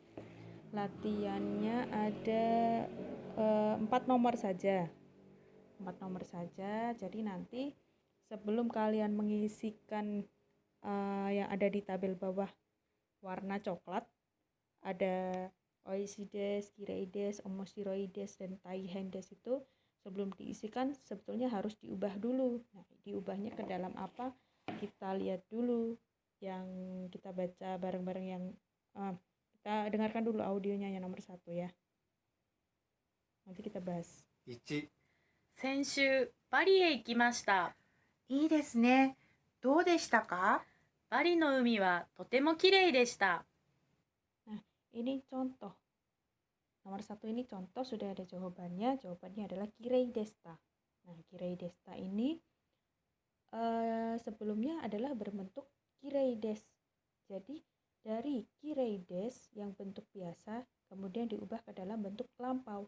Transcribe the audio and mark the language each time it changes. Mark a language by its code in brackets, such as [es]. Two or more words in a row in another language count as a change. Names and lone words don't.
[id] Latihannya ada 4 nomor saja. 4 nomor saja. Jadi nanti sebelum kalian mengisikan yang ada di tabel bawah warna coklat, ada [ja] おいしいです、きれいです、おもしろいです, [id] dan [ja] たいへんです [id] itu sebelum diisikan sebetulnya harus diubah dulu. Nah, diubahnya ke dalam apa? Kita lihat dulu yang kita baca bareng-bareng yang kita dengarkan dulu audionya yang nomor 1 ya. Nanti kita bahas. [ja] 1、先週バリへ行きました。いいですね。どうでしたか？バリの海はとても綺麗でした。 [id] Nah, ini contoh. Nomor 1 ini contoh, sudah ada jawabannya. Jawabannya adalah [ja] きれいでした. [id] Nah, [ja] きれいでした [id] ini sebelumnya adalah berbentuk [ja] きれいです. [id] Jadi dari [ja] きれいです [id] yang bentuk biasa kemudian diubah ke dalam bentuk lampau.